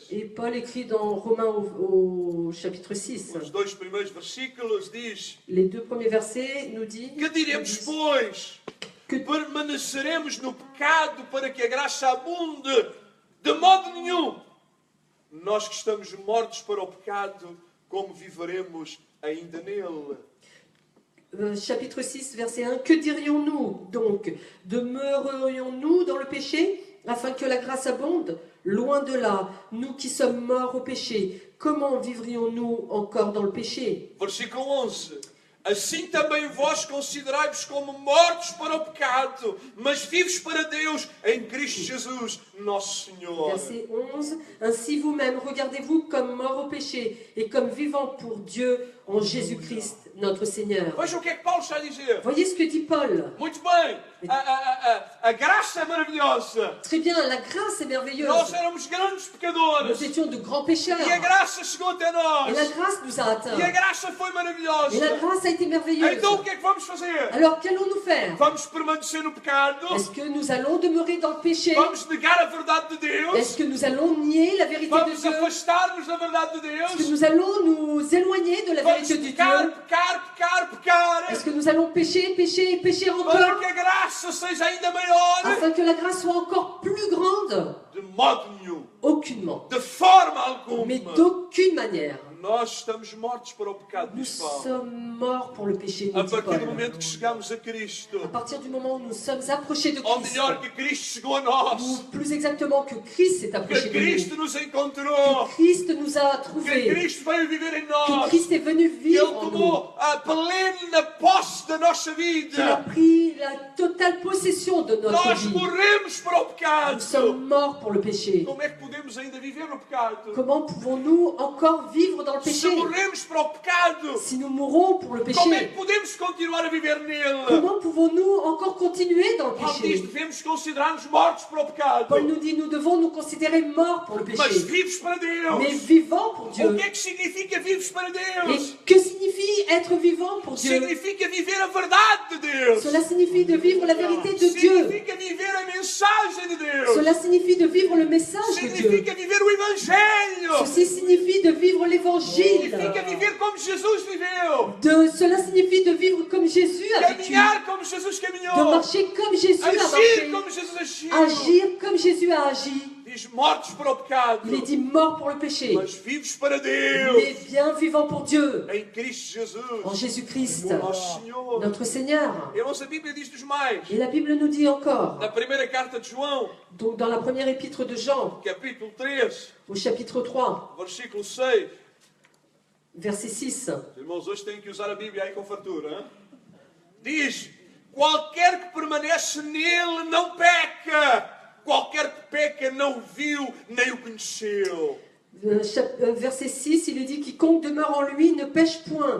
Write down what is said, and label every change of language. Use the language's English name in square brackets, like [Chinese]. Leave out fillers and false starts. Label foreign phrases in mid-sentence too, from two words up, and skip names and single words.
[French] Et Paul écrit dans Romains au chapitre 6, [Portuguese] os dois primeiros versículos, diz: [French] les 2 premiers versets nous disent [Portuguese] Que diremos, pois? que Permaneceremos no pecado para que a graça abunde? De modo nenhum. Nós que estamos mortos para o pecado, como viveremos ainda nele? [French] chapitre 6, verset 1, que dirions-nous donc? Demeurerions-nous dans le péché afin que la grâce abonde? Loin de là, nous qui sommes morts au péché, comment vivrions-nous encore dans le péché? [Portuguese] Versículo 11. Assim também vós considerai-vos como mortos para o pecado, mas vivos para Deus em Cristo Jesus, nosso Senhor. [French] Verset 11. Ainsi vous-même, regardez-vous comme morts au péché et comme vivants pour Dieu en Jésus-Christ, notre Seigneur. [Portuguese] Vejam o que é que Paulo está a dizer. [French] Voyez ce que dit Paul. [Portuguese] Muito bem, a graça é maravilhosa. [French] Très bien, la grâce est merveilleuse. [Portuguese] Nós éramos grandes [French] Nous [Portuguese] pecadores [French] étions de grands pécheurs. [Portuguese] e a graça chegou até [French] Et la [Portuguese] nós. [French] grâce nous a atteints. [Portuguese] E a graça foi [French] Et la [Portuguese] maravilhosa. [French] grâce a été merveilleuse. [Portuguese] Então o que é que vamos fazer? [French] Alors qu'allons-nous faire? [Portuguese] Vamos permanecer no pecado? [French] Est-ce que nous allons demeurer dans le péché? [Portuguese] Vamos negar a verdade de [French] Est-ce [Portuguese] Deus? [French] que nous allons nier la vérité de [Portuguese] Vamos [French] Dieu? [Portuguese] afastar-nos da verdade de [French] Est-ce que [Portuguese] Deus? [French] nous allons nous éloigner de la [Portuguese] Vamos [French] vérité de Dieu? [Portuguese] pecar, pecar, pecar, pecar, [French] Est-ce que nous allons pécher, pécher et pécher [Portuguese] para [French] encore [Portuguese] que a graça seja ainda maior? [French] afin que la grâce soit encore plus grande? [Portuguese] De modo nenhum, [French] Aucunement. [Portuguese] de forma [French] Mais [Portuguese] alguma. [French] d'aucune manière. [Portuguese] Nós estamos mortos para o pecado, [French] Nous [Portuguese] diz Paulo. [French] sommes morts pour le péché, nous [Portuguese] A [French] dit [Portuguese] partir do [French] Paul. [Portuguese] momento que chegamos a [French] À [Portuguese] Cristo, [French] partir du moment où nous sommes approchés de [Portuguese] ou [French] Christ, [Portuguese] melhor, que Cristo chegou a [French] ou [Portuguese] nós, [French] plus exactement que Christ s'est [Portuguese] que [French] approché de [Portuguese] Cristo [French] nous, [Portuguese] nos encontrou, [French] que Christ nous a [Portuguese] que [French] trouvés, [Portuguese] Cristo veio viver em [French] que [Portuguese] nós, [French] Christ est venu [Portuguese] que [French] vivre [Portuguese] Ele [French] en nous, [Portuguese] tomou a plena posse da nossa [French] qu'il a [Portuguese] vida. [French] pris la totale possession de notre [Portuguese] Nós [French] vie. [Portuguese] morremos para o [French] Nous [Portuguese] pecado. [French] sommes morts pour le péché. [Portuguese] Como é que podemos ainda viver no pecado? [French] Comment pouvons-nous encore vivre dans le [Portuguese] Se [French] péché? [Portuguese] morremos para o pecado, [French] Si nous mourons pour le [Portuguese] como é [French] péché, [Portuguese] que podemos continuar a viver nele? [French] comment pouvons-nous encore continuer dans le [Portuguese] Paulo diz, [French] péché? [Portuguese] devemos considerar-nos mortos para o pecado, [French] Paul nous dit, nous devons nous considérer morts pour le [Portuguese] mas [French] péché, [Portuguese] vivos para [French] mais [Portuguese] Deus. [French] vivants pour [Portuguese] O [French] Dieu. [Portuguese] que é que significa vivos para [French] Et [Portuguese] Deus? [French] que signifie être vivant pour Dieu? [Portuguese] Significa viver a verdade de Deus. [French] Cela signifie de vivre la vérité de Dieu. [Portuguese] Significa viver a mensagem de Deus. [French] Cela signifie de vivre le message de Dieu. [Portuguese] Significa viver o Evangelho. [French] Ceci signifie de vivre l'évangile. [Portuguese] Significa viver como Jesus viveu. [French] Cela signifie de vivre comme Jésus a vécu. [Portuguese] Caminhar como Jesus [French] De [Portuguese] caminhou. [French] marcher comme Jésus a [Portuguese] Agir [French] marché. [Portuguese] como Jesus agiu. [French] Agir comme Jésus a agi. [Portuguese] Diz mortos para o pecado, [French] Il est dit mort pour le péché, [Portuguese] mas vivos para [French] mais [Portuguese] Deus. [French] bien vivant pour Dieu. [Portuguese] Em Cristo [French] En [Portuguese] Jesus, [French] Jésus-Christ, [Portuguese] nosso Senhor. [French] notre Seigneur. [Portuguese] Irmãos, a Bíblia diz-nos mais. [French] Et la Bible nous dit encore, [Portuguese] Na primeira carta de João, [French] donc dans la première épître de Jean, [Portuguese] capítulo 3, [French] au chapitre 3, [Portuguese] versículo 6. [French] verset 6, [Portuguese] Os irmãos hoje têm que usar a Bíblia aí com fartura. [French] Hein? [Portuguese] Diz, qualquer que permanece nele não peca. Qualquer que peca não o viu nem o conheceu. [French] verset 6, il est dit, quiconque demeure en lui ne pêche point.